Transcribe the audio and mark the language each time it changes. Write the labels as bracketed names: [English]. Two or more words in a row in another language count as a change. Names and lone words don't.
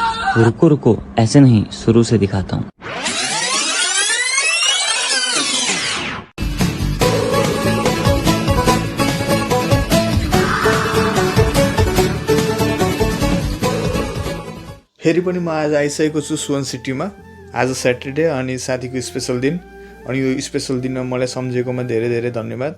[Hindi] रुको रुको, ऐसे नहीं, शुरू से दिखाता हूँ। [Nepali] फेरि पनि म आज आइसकेको छु सुवन सिटीमा। आज स्याटरडे अनि साथीको स्पेसल दिन, अनि यो स्पेसल दिनमा मलाई सम्झेकोमा धेरै धेरै धन्यवाद।